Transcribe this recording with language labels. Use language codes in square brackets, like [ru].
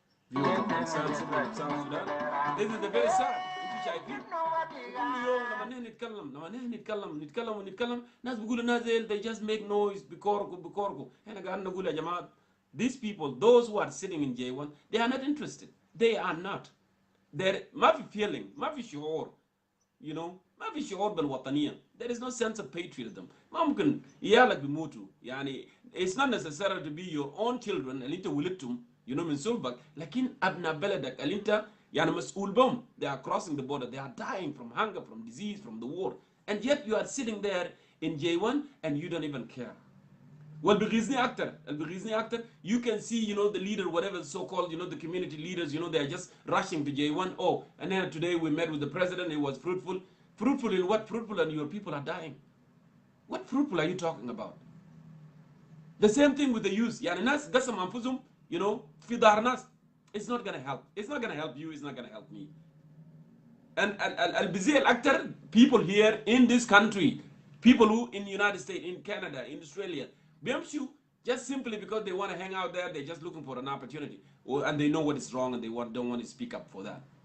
[en] viewers of concerned citizens of South Sudan. This is the very sad. [ar] انتوا شايفين كل يوم لما نحن نتكلم ناس بيقولوا ناس [en] they just make noise [ar] بكوركو احنا قاعدين نقول يا جماعه [en] these people, those who are sitting in J1, they are not interested. They are not. [ar] ما في feeling, ما في شعور, you know, ما في شعور بالوطنية. [en] There is no sense of patriotism. [ar] ما ممكن يالك بيموتوا. يعني [en] it's not necessary to be your own children [ar] اللي انت ولدتهم, you know, من صلبك, لكن أبناء بلدك اللي انت يعني مسؤول بهم. [en] They are crossing the border. They are dying from hunger, from disease, from the war. And yet you are sitting there in J1 and you don't even care. Well, بغيظني you can see, you know, the leader, whatever so-called, you know, the community leaders, you know, they are just rushing to J1. Oh, and then today we met with the president, it was fruitful. Fruitful in what? Fruitful, and your people are dying. What fruitful are you talking about? The same thing with the youth. [ar] يعني الناس قسم أنفسهم, you know, في ظهر ناس. [en] It's not going to help. It's not going to help you. It's not going to help me. And [ar] البزيل أكتر [en] people here in this country, people who in the United States, in Canada, in Australia, [ar] بيمشوا [en] just simply because they want to hang out there, they're just looking for an opportunity, and they know what is wrong and they don't want to speak up for that.